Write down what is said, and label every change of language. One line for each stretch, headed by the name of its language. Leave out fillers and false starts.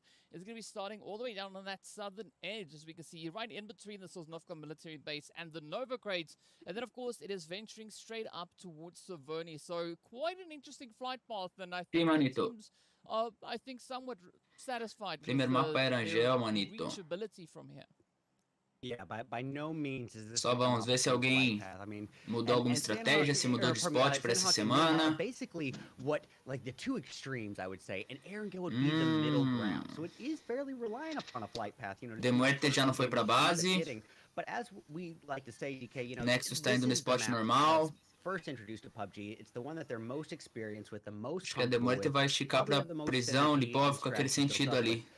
English: Is going to be starting all the way down on that southern edge, as we can see, right in between the Sosnovka military base and the Nova crates. And then, of course, it is venturing straight up towards Savoni. So, quite an interesting flight path, and I think the teams are, I think, somewhat satisfied with their reachability from here. Yeah, by no means is this
Portuguese: Só vamos ver se alguém mudou alguma estratégia, se mudou de spot para essa semana.
English: Basically, what like the two extremes, I would say, and Erangel would be the middle ground. So it is fairly reliant upon a flight path, you know.
Portuguese: MUERTE já não foi para base.
English: But as we like to say, DK, you know,
Portuguese: NEXUS está indo no spot normal.
English: First introduced to PUBG, it's the one that they're most experienced with, the most.
Portuguese: Acho que a MUERTE vai esticar para prisão, Lipov, com aquele sentido ali.